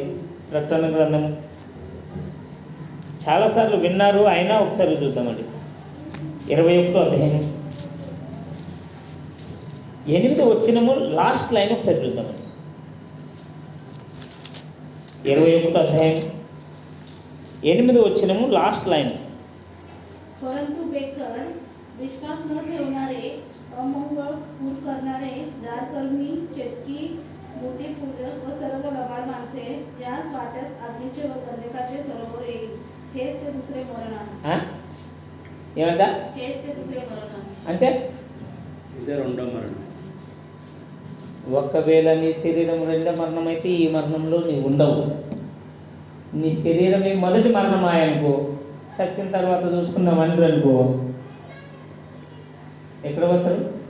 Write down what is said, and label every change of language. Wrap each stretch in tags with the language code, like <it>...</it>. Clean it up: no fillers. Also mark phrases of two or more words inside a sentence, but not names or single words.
<te>ప్రకటన గ్రంథము చాలాసార్లు విన్నారు, అయినా ఒకసారి చూద్దామండి. 21వ అధ్యాయం 8వ వచనము</te> <en>last line</en> <te>ఒకసారి చూద్దామండి. 21 అధ్యాయం 8 వచనము</te> <en>last line.</en> <mr>परंतु बेकर विश्वास न ठेवणारे, अमंगळ खून करणारे, दारकर्मी, चेटकी, मूर्तीपूजक व सर्व लबाड माणसे याच वाट्यात अग्नीचे व गंधकाचे सरोवर येईल. हेच ते दुसरे मरण आहे.</mr> <te>ఏమంట</te> <mr>हेच ते दुसरे मरण आहे.</mr> <te>అంటే ఇదే రెండో మరణం. ఒకవేళ నీ శరీరం రెండో మరణం అయితే ఈ మరణంలో నీవు ఉండవు. నీ శరీరమే మొదటి మరణం ఆయనుకో, సత్యం తర్వాత చూసుకుందాం అంటారు అనుకో, ఎక్కడ పోతారు?</te>